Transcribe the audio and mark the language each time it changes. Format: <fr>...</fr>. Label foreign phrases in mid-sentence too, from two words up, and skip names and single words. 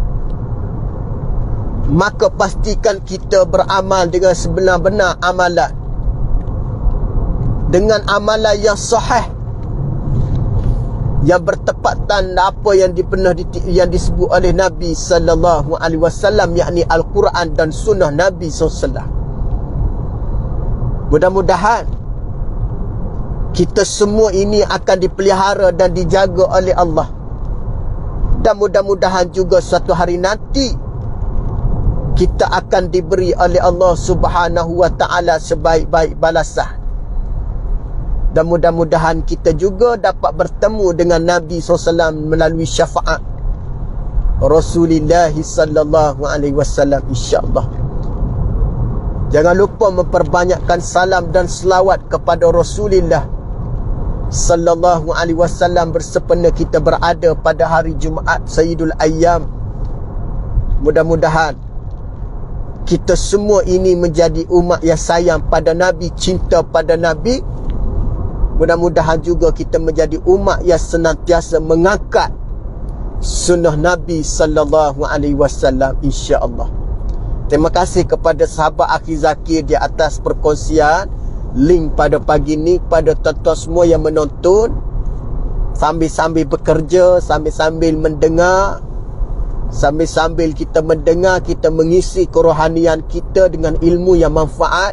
<ms>Maka pastikan kita beramal dengan sebenar-benar amalan, dengan amalan yang sahih, yang bertepatan apa yang yang disebut oleh Nabi</ms> <ar>صلى الله عليه وسلم,</ar> <ms>yakni Al-Quran dan sunnah Nabi SAW. Mudah-mudahan kita semua ini akan dipelihara dan dijaga oleh Allah. Dan mudah-mudahan juga suatu hari nanti kita akan diberi oleh Allah</ms> <ar>سبحانه وتعالى</ar> <ms>sebaik-baik balasan. Dan mudah-mudahan kita juga dapat bertemu dengan Nabi SAW melalui syafaat Rasulullah</ms> <ar>صلى الله عليه وسلم,</ar> <ms>insya-Allah. Jangan lupa memperbanyakkan salam dan selawat kepada Rasulullah</ms> <ar>صلى الله عليه وسلم</ar> <ms>bersempena kita berada pada hari Jumaat</ms> <ar>سيد الأيام.</ar> <ms>Mudah-mudahan kita semua ini menjadi umat yang sayang pada Nabi, cinta pada Nabi. Mudah-mudahan juga kita menjadi umat yang senantiasa mengangkat sunnah Nabi</ms> <ar>صلى الله عليه وسلم,</ar> <ms>insya-Allah. Terima kasih kepada sahabat Akhi Zakir di atas perkongsian link pada pagi ni, kepada tuan-tuan semua yang menonton sambil-sambil bekerja, sambil-sambil mendengar, sambil-sambil kita mendengar, kita mengisi kerohanian kita dengan ilmu yang manfaat.</ms>